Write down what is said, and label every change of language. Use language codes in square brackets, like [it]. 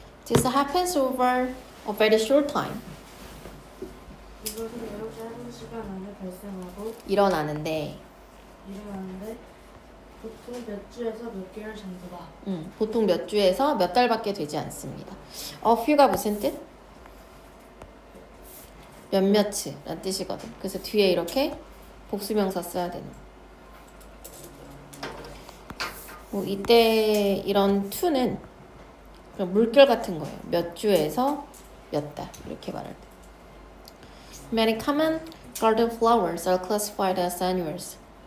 [en] This happens over a very short time. [ko] 이것은 매우 짧은 시간 안에 발생하고 일어나는데 일어나는데 보통 몇 주에서 몇 개월 정도다. 보통 몇 주에서 몇 달밖에 되지 않습니다. A few가 무슨 뜻? 몇몇이란 뜻이거든. 그래서 뒤에 이렇게 복수명사 써야 되는. 뭐 이때 이런 to는 그냥 물결 같은 거예요. 몇 주에서 몇 달 이렇게 말할 때. [en] Many common garden flowers are classified as annuals.